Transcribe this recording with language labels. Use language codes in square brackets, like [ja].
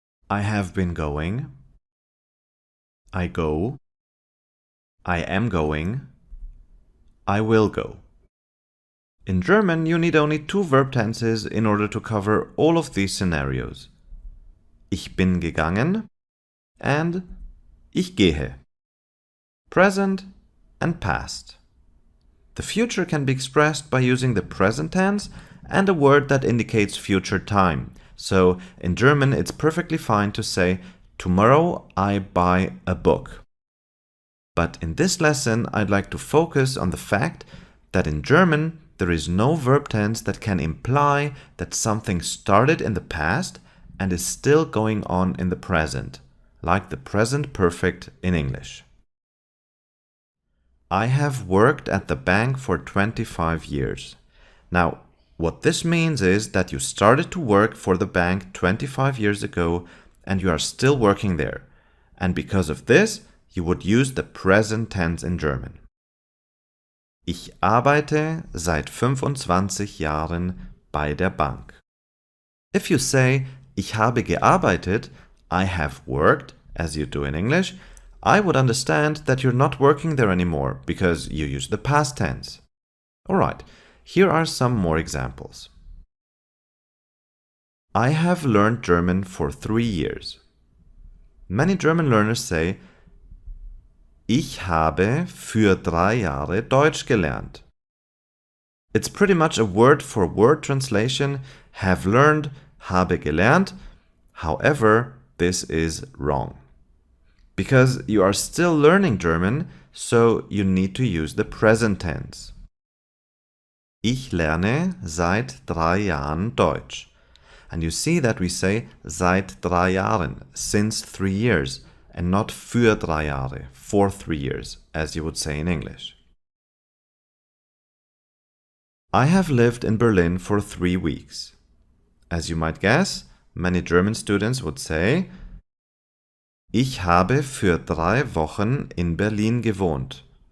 [en] I have been going. I go. I am going. I will go. In German, you need only two verb tenses in order to cover all of these scenarios. [de] Ich bin gegangen and ich gehe. [en] Present and past. The future can be expressed by using the present tense and a word that indicates future time. So in German, it's perfectly fine to say, tomorrow I buy a book. But in this lesson, I'd like to focus on the fact that in German, there is no verb tense that can imply that something started in the past and is still going on in the present. like the present perfect in English. I have worked at the bank for 25 years. Now, what this means is that you started to work for the bank 25 years ago and you are still working there. And because of this, you would use the present tense in German. [de] Ich arbeite seit 25 Jahren bei der Bank. [en] If you say, [de] ich habe gearbeitet, [en] I have worked, as you do in English, I would understand that you're not working there anymore because you use the past tense. Alright, here are some more examples. I have learned German for 3 years. Many German learners say, [de] ich habe für 3 Jahre Deutsch gelernt. [en] It's pretty much a word-for-word translation, have learned, [de] habe gelernt. [en] However, this is wrong. Because you are still learning German, so you need to use the present tense. [de] Ich lerne seit 3 Jahren Deutsch. [en] And you see that we say [de] seit 3 Jahren, [en] since 3 years, and not [de] für 3 Jahre, [en] for 3 years, as you would say in English. I have lived in Berlin for 3 weeks. As you might guess, many German students would say, [de] ich habe für 3 Wochen in Berlin gewohnt.